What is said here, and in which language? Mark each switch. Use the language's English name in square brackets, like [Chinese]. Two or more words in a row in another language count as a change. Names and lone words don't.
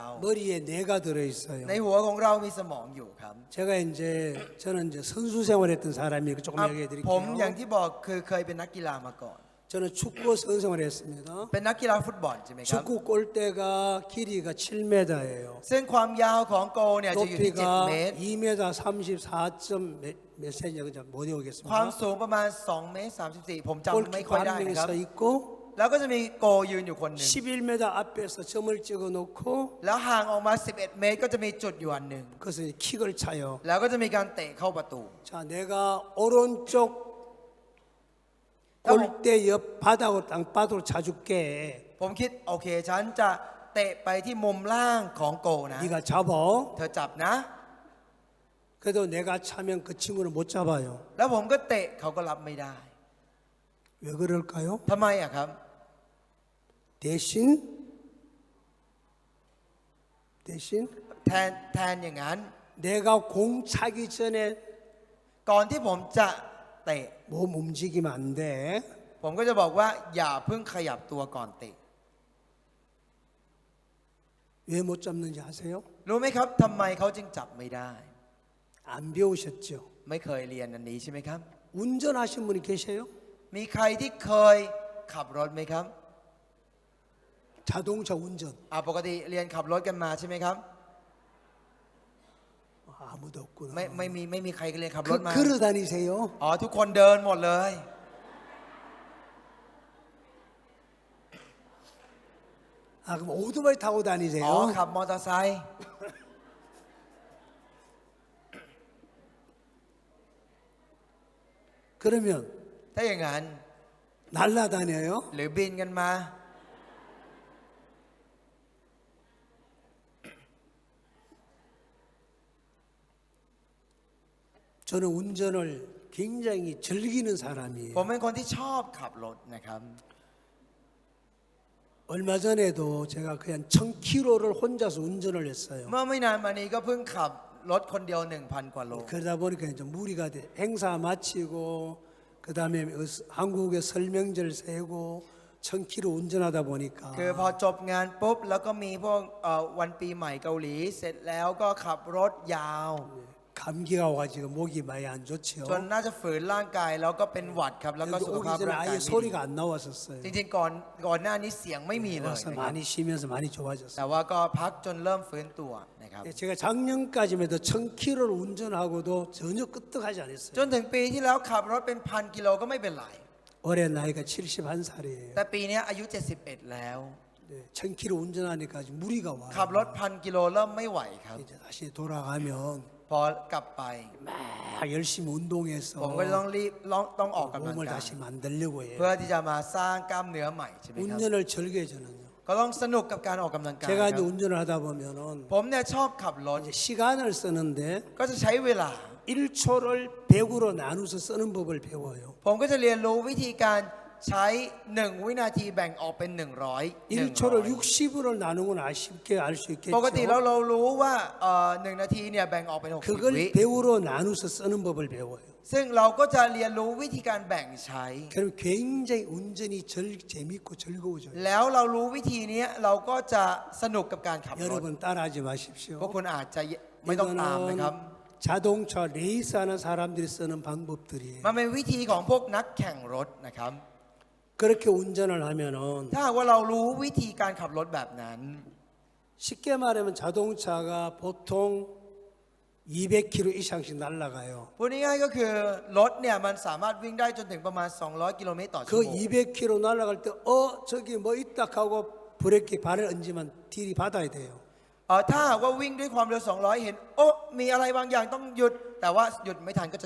[Korean] 머리에 뇌가 들어 있어요. [Thai] ในหัวของเรามีสมองอยู่ครับ [Korean] 제가 이제 저는 이제 선수 생활했던 사람이니까 조금 อ่ะ 얘기해 [Thai] ผมอย่าง [Korean] 드릴게요. [Thai] ที่บอกคือเคยเป็นนักกีฬามาก่อน [Korean] 저는 축구 선수 생활했습니다. [Thai] เป็นนักกีฬาฟุตบอลใช่ไหมครับ [Korean] 축구 골대가 길이가 7m예요. [Thai] ซึ่งความยาวของโกเนี่ยจะอยู่ที่ 7 [Korean] 높이가 [Thai] เมตร [Korean] 2m 34몇 cm인가 그죠? 못 [Thai] ความ [Korean] 외우겠습니다. [Thai] สูงประมาณ2เมตร34ผมจำไม่ค่ [Korean] 골키퍼 [Thai] อยได้ [Korean] 한 [Thai] นะ [Korean] 명이 [Thai] ครับ [Korean] 서 있고 [Thai] แล้วก็จะมีโกยืนอยู่คนหนึ่ง [Korean] 11m 앞에서 점을 찍어 놓고 [Thai] แล้วห่างออกมา 11 เมตรก็จะมีจุดอยู่อันหนึ่ง [Korean] 그래서 이제 킥을 차요. [Thai] แล้วก็จะมีการเตะเข้าประตู [Korean] 자, 내가 오른쪽 골대 옆 바닥으로 땅바닥으로 차줄게. [Thai] ผมคิดโอเคฉันจะเตะไปที่มุมล่างของโกนะ [Korean] 네가 잡아. [Thai] เธอจับนะ [Korean] 그래도 내가 차면 그 친구를 못 잡아요. [Thai] แล้วผมก็เตะเขาก็รับไม่ได้ [Korean] 왜 그럴까요? [Thai] ทำไมอะครับ [Korean] 대신 [Thai] แทนอย่างนั้น [Korean] 내가 공 차기 전에 [Thai] ก่อนที่ผมจะเตะ [Korean] 몸 움직이면 안 돼. [Thai] ผมก็จะบอกว่าอย่าเพิ่งขยับตัวก่อนเตะ [Korean] 왜 못 잡는지 아세요? [Thai] รู้ไหมครับทำไมเขาจึงจับไม่ได้ [Korean] 안 배우셨죠? [Thai] ไม่เคยเรียนอันนี้ใช่ไหมครับ [Korean] 운전하신 분이 계세요? [Thai] มีใครที่เคยขับรถไหมครับ [Korean] 자동차 운전. [Thai] ปกติเรียนขับรถกันมาใช่ไหมครับ [Korean] 아무도 없구나. [Thai] ไม่มีใครเรียนขับรถมา [Korean] 걸어 다니세요? [Thai] ทุกคนเดินหมดเลย [Korean] 그럼 오토바이 타고 다니세요? [Thai] ขับมอเตอร์ไซค์ [Korean] 그러면 [Thai] ถ้าอย่างนั้น [Korean] 날라다녀요? [Thai] หรือบินกันมา [Korean] 저는 운전을 굉장히 즐기는 사람이에요. [Thai] ผมเป็นคนที่ชอบขับรถนะครับ [Korean] 얼마 전에도 제가 그냥 1000km를 혼자서 운전을 했어요. [Thai] เมื่อไม่นานมานี้ก็เพิ่งขับรถคนเดียว 1,000 กว่าโล [Korean] 그러다 보니까 이제 무리가 돼. 행사 마치고 그다음에 한국의 설명절 세고 1000km 운전하다 보니까 [Thai] คือพอจบงานปุ๊บแล้วก็มีพวกวันปีใหม่เกาหลีเสร็จแล้วก็ขับรถยาว [Korean] 감기가 와가지고 목이 많이 안 좋지요. [Thai] จนน่าจะฝืนร่างกายแล้วก็เป็นหวัดครับ แล้วก็ [Korean] 여기 [Thai] สุข [Korean] 오기 [Thai] ภาพ [Korean] 전에 [Thai] ร่างกาย [Korean] 아예 [Thai] ไม่ดี [Korean] 소리가 안 나왔었어요. [Thai] จริงๆก่อนหน้านี้เสียงไม่มีเลย [Korean] 와서 [Thai] นะครับ [Korean] 많이 쉬면서 많이 좋아졌어요. [Thai] แต่ว่าก็พักจนเริ่มฟื้นตัวนะครับ [Korean] 제가 작년까지만 해도 1000km를 운전하고도 전혀 끄떡하지 [Thai] จ [Korean] 않았어요. [Thai] นถึงปีที่แล้วขับรถเป็น 1,000 กิโลก็ไม่เป็นไร [Korean] 올해 나이가 71살이에요. [Thai] แต่ปีนี้อายุ 71 แล้ว [Korean] 네, 1000km 운전하니까 아주 무리가 [Thai] ขับรถ [Korean] 와요. [Thai] 1,000 กิโลเริ่มไม่ไหวครับ [Korean] 이제 다시 돌아가면 [Thai] พอกลับไป [Korean] 막 열심히 운동해서 [Thai] ผมก็จะต้องรีบต้องออกกำลัง [Korean] 몸을 [Thai] กาย [Korean] 다시 만들려고 해요. [Thai] เพื่อที่จะมาสร้างกล้ามเนื้อใหม่ใช่ไหมครับ [Korean] 운전을 즐겨요 저는요. [Thai] ก็ต้องสนุกกับการออกกำลังกาย [Korean] 제가 [Thai] ค [Korean] 이제 [Thai] รับ [Korean] 운전을 하다 보면은 [Thai] ผมเนี่ยชอบขับรถ [Korean] 이제 시간을 쓰는데 [Thai] ก็จะใช้เวลา [Korean] 1초를 100으로 나누어서 쓰는 법을 배워요. [Thai] ผมก็จะเรียนรู้วิธีการใช้ 1 วินาทีแบ่งออกเป็น 100 [Korean] 1초를 60으로 나누면 쉽게 알 수 [Thai] ปกติแล้ว [Korean] 있겠죠. [Thai] เรารู้ว่า1 นาทีเนี่ยแบ่งออกเป็น 60 [Korean] 그걸 [Thai] วิ [Korean] 100으로 나누어서 쓰는 법을 배워요. [Thai] ซึ่งเราก็จะเรียนรู้วิธีการแบ่งใช้ [Korean] 그럼 굉장히 운전이 재밌고 즐거워져요. [Thai] แล้วเรารู้วิธีนี้เราก็จะสนุกกับการขับรถ [Korean] 여러분 따라하지 마십시오. [Thai] พวกคุณอาจจะไม่ต้องตามนะครับ [Korean] 이거는 자동차 레이스하는 사람들이 쓰는 방법들이에요. [Thai] มันเป็นวิธีของพวกนักแข่งรถนะครับ [Korean] 그렇게 운전을 하면은 [Thai] ถ้าหากว่าเรารู้วิธีการขับรถแบบนั้น [Korean] 쉽게 말하면 자동차가 보통 200km 이상씩 날아가요. [Thai] พูดง่ายๆก็คือรถเนี่ยมันสามารถวิ่งได้จนถึงประมาณ 200 กิโลเมตรต่อชั่ว [Korean] 그 [Thai] โมง [Korean] 200km 날아갈 때 저기 뭐 있다 하고 브레이크 발을 얹으면 딜이 받아야 돼요. [Thai] ถ้าหากว่าวิ่งด้วยความเร็ว 200 เห็นมีอะไรบางอย่างต้องหยุด แต่ว่าหยุดไม่ทันก็จะชน